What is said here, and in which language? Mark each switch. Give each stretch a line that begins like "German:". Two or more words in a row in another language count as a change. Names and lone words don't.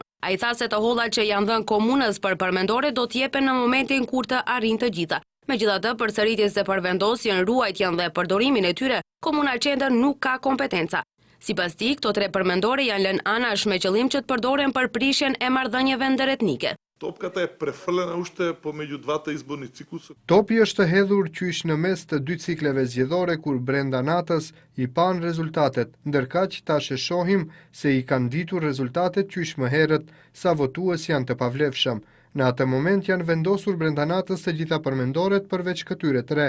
Albanian: Ai tha se të hollat që janë dhënë komunës për përmendore do t'jepen në momentin kur të arrin të gjitha. Megjithatë, përsëritjes së përvendosjen, ruajtjen dhe përdorimin e tyre, Komuna Qendër nuk ka kompetenca. Sipas tij, këto 3 përmendore janë lënë anash me qëllim që të përdoren për prishjen e marrëdhënieve ndërretnike.
Macedonian: Топката е префрлена уште помеѓу двата изборни циклуса.
Albanian: Topi është hedhur qysh në mes të 2 cikleve zgjedhore kur brenda natës i pan rezultatet, ndërkaq tash e shohim se i kanë ditur rezultatet qysh më herët sa votues janë të pavlefshëm. Në atë moment janë vendosur brenda natës të gjitha përmendoret përveç këtyre 3.